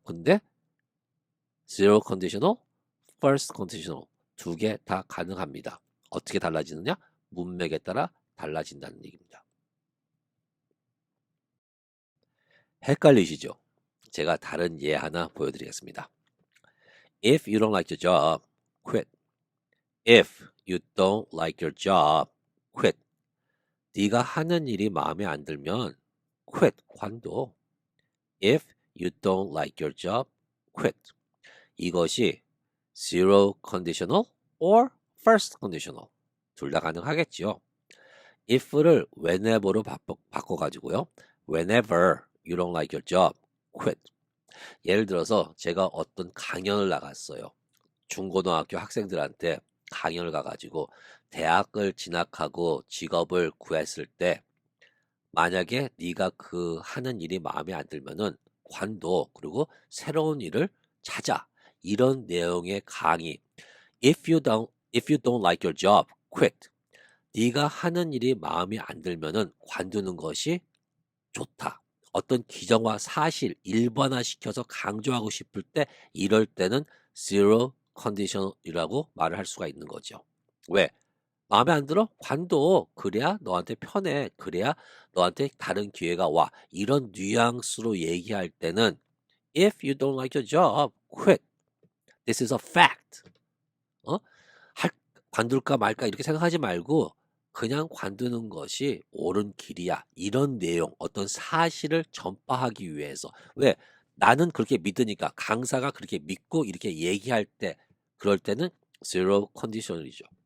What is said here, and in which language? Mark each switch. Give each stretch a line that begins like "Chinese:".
Korean: 근데 zero conditional, first conditional 두 개 다 가능합니다. 어떻게 달라지느냐? 문맥에 따라 달라진다는 얘기입니다. 헷갈리시죠? 제가 다른 예 하나 보여드리겠습니다.
English: If you don't like the job, quit. If you don't like your job, quit.
Korean: 네가 하는 일이 마음에 안 들면 quit, 관둬.
English: If you don't like your job, quit. 이것이 zero conditional or first conditional
Korean: 둘 다 가능하겠지요. if를 whenever로 바꿔가지고요.
English: Whenever you don't like your job, quit.
Korean: 예를 들어서 제가 어떤 강연을 나갔어요. 중고등학교 학생들한테 강연을 가가지고 대학을 진학하고 직업을 구했을 때 만약에 네가 그 하는 일이 마음에 안 들면은 관둬. 그리고 새로운 일을 찾아. 이런 내용의 강의.
English: If you don't like your job, quit.
Korean: 네가 하는 일이 마음에 안 들면은 관두는 것이 좋다. 어떤 기정과 사실 일반화시켜서 강조하고 싶을 때 이럴 때는 zero condition이라고 말을 할 수가 있는 거죠. 왜? 마음에 안 들어? 관둬. 그래야 너한테 편해. 그래야 너한테 다른 기회가 와. 이런 뉘앙스로 얘기할 때는
English: If you don't like your job, quit. This is a fact. 어?
Korean: 관둘까 말까 이렇게 생각하지 말고 그냥 관두는 것이 옳은 길이야. 이런 내용, 어떤 사실을 전파하기 위해서. 왜? 나는 그렇게 믿으니까 강사가 그렇게 믿고 이렇게 얘기할 때 그럴 때는 zero condition이죠.